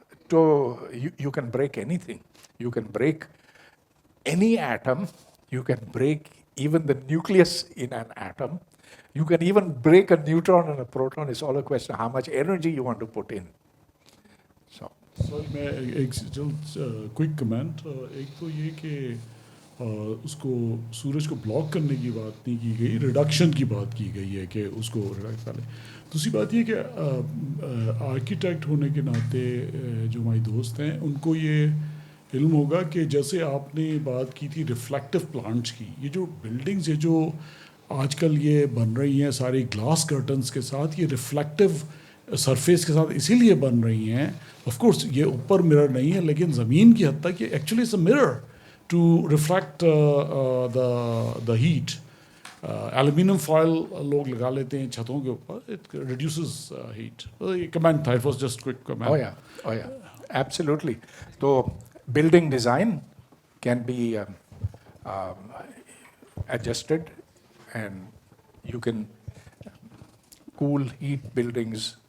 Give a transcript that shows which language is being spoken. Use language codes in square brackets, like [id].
[en] So you can break anything. You can break any atom. You can break even the nucleus in an atom. You can even break a neutron and a proton. It's all a question of how much energy you want to put in. So [ur] میں ایک [en] Quick comment. [ur] ایک تو یہ کہ اس کو سورج کو block کرنے کی بات نہیں کی گئی, ریڈکشن کی بات کی گئی ہے کہ اس کو ریڈکٹ کریں. دوسری بات یہ کہ آرکیٹیکٹ ہونے کے ناطے جو ہمارے دوست ہیں ان کو یہ علم ہوگا کہ جیسے آپ نے بات کی تھی ریفلیکٹو پلانٹس کی, یہ جو بلڈنگز یہ جو آج کل یہ بن رہی ہیں ساری گلاس کرٹنس کے ساتھ, یہ ریفلیکٹو سرفیس کے ساتھ اسی لیے بن رہی ہیں. [en] of course [ur] یہ اوپر مرر نہیں ہے, لیکن زمین کی حد تک یہ [en] Actually is a mirror to reflect the heat. [ur] Aluminium file لوگ لگا لیتے ہیں چھتوں کے اوپر, [en] It reduces heat. [ur] یہ کمنٹ تھا, [en] It was just quick comment. Oh yeah, absolutely. [ur] تو [en] building design can be adjusted and you can cool, heat buildings.